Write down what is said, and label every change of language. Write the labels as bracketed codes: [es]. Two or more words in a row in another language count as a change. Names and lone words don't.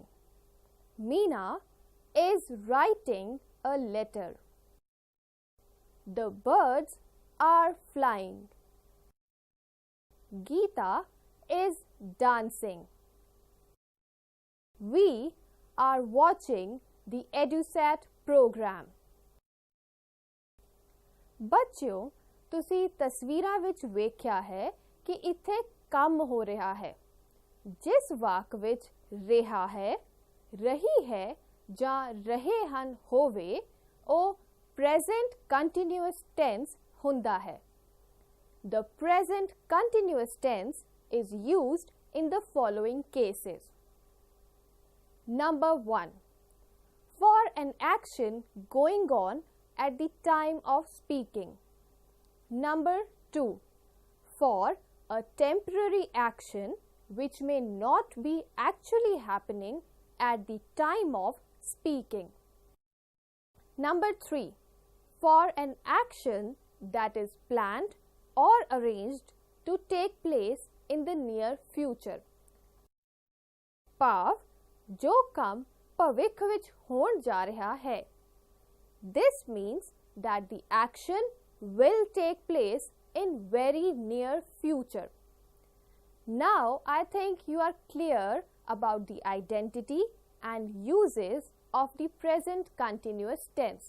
[en] Meena is writing a letter. The birds are flying. Geeta is dancing. We are watching the EDUSAT program. [pa] ਬੱਚਿਓ, ਤੁਸੀਂ ਤਸਵੀਰਾਂ ਵਿੱਚ ਵੇਖਿਆ ਹੈ ਕਿ ਇੱਥੇ ਕੰਮ ਹੋ ਰਿਹਾ ਹੈ। ਜਿਸ ਵਾਕ ਵਿੱਚ ਰਿਹਾ ਹੈ, ਰਹੀ ਹੈ ਜਾਂ ਰਹੇ ਹਨ ਹੋਵੇ, ਉਹ [en] present continuous tense [pa] ਹੁੰਦਾ ਹੈ। [en] The present continuous tense is used in the following cases. Number 1. For an action going on at the time of speaking. Number 2. For a temporary action which may not be actually happening at the time of speaking. Number 3. For an action that is planned or arranged to take place in the near future. [pa] ਭਾਵ ਜੋ ਕੰਮ ਭਵਿੱਖ ਵਿੱਚ ਹੋਣ ਜਾ ਰਿਹਾ ਹੈ. [en] This means that the action will take place in very near future. Now I think you are clear about the identity and uses of the present continuous tense.